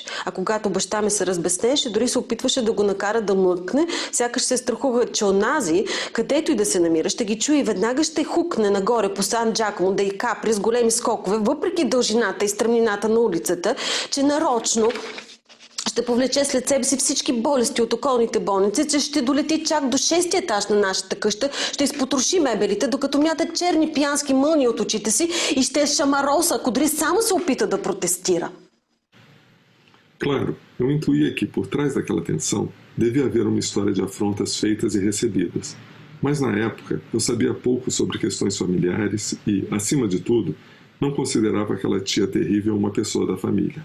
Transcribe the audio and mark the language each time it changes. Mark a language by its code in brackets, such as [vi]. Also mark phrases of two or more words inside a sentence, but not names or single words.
[bg] А когато баща ми се разбеснеше, дори се опитваше да го накара да млъкне, сякаш се страхува, че онази, където и да се намира, ще ги чуе и веднага ще хукне нагоре по Сан Джакомо да й капри с големи скокове, въпреки дължината и стръмнината на улицата, че нарочно ще повлече след себе си всички болести от околните болници, че ще долети чак до 6-ти етаж на нашата къща, ще изпотроши мебелите, докато мята черни пиянски мълни от очите си и ще шамароса, ако дори само се опита да протестира. [pt] Claro, eu intuía que por trás daquela tensão devia haver uma história de afrontas feitas e recebidas. Mas na época eu sabia pouco sobre questões familiares e, acima de tudo, não considerava aquela tia terrível uma pessoa da família.